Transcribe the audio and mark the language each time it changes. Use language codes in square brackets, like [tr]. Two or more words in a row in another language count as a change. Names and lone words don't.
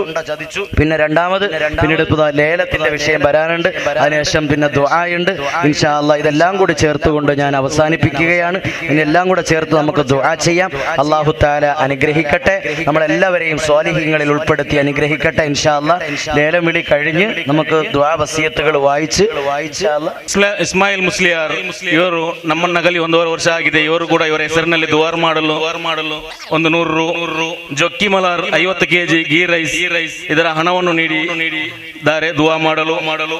[ml] പിന്നെ രണ്ടാമത് പിന്നീട് ലേലത്തിന്റെ വിഷയം വരാനുണ്ട്. അതിനുശേഷം പിന്നെ ദുആയുണ്ട്. [ar] إن شاء الله [ml] ഇതെല്ലാം കൂടി ചേർത്തുകൊണ്ട് ഞാൻ അവസാനിപ്പിക്കുകയാണ്. ഇനി എല്ലാം കൂടെ ചേർത്ത് നമുക്ക് ദുആ ചെയ്യാം. [ar] الله تعالى [ml] അനുഗ്രഹിക്കട്ടെ. നമ്മളെല്ലാവരെയും സ്വാലിഹീങ്ങളിൽ ഉൾപ്പെടുത്തി അനുഗ്രഹിക്കട്ടെ. [ar] إن شاء الله [ml] ലേലം വിളി കഴിഞ്ഞ് നമുക്ക് [kn] ದುಆ ವಸಿಯತ್ತುಗಳು ಇಸ್ಮಾಯಿಲ್ ಮುಸ್ಲಿಯಾರ್ ಇವರು ನಮ್ಮನ್ನಗಲಿ 1.5 ವರ್ಷ ಆಗಿದೆ. ಇವರು ಕೂಡ ಇವರ ಹೆಸರಿನಲ್ಲಿ ದುವಾರ್ ಮಾಡಲು ಒಂದು 100 ರು, ಜೊಕ್ಕಿ ಮಲಾರ್ 50 kg [en] ghee rice [kn] ಇದರ ಹಣವನ್ನು ಹಣವನ್ನು ನೀಡಿದ್ದಾರೆ ದುವಾ ಮಾಡಲು.